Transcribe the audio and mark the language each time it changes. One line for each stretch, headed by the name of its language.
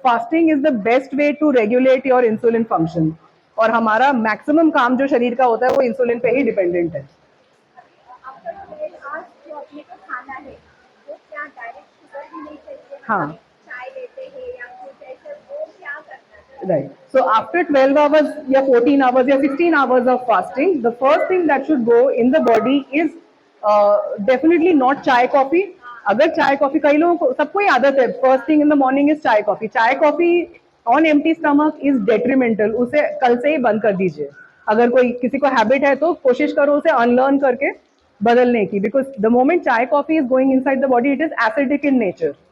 English: fasting is the best way to regulate your insulin function,
Hindi: और हमारा maximum काम जो शरीर का होता है वो इंसुलिन पे ही डिपेंडेंट है। आफ्टर 12 आवर्स जो अपने को खाना है वो क्या डायरेक्ट शुगर भी नहीं चाहिए, हाँ। चाय लेते हैं या कुछ ऐसा, वो क्या करना है?
English: Right. So after 12 hours या 14 hours या 16 hours of fasting, the first thing that should go in the body is definitely not chai coffee.
Hindi: अगर चाय कॉफी, कई लोगों को, सबको ही आदत है
English: First thing in the morning is chai coffee. Chai coffee on empty stomach is detrimental,
Hindi: उसे कल से ही बंद कर दीजिए। अगर कोई किसी को हैबिट है तो कोशिश करो उसे अनलर्न करके बदलने की,
English: Because the moment chai coffee is going inside the body it is acidic in nature.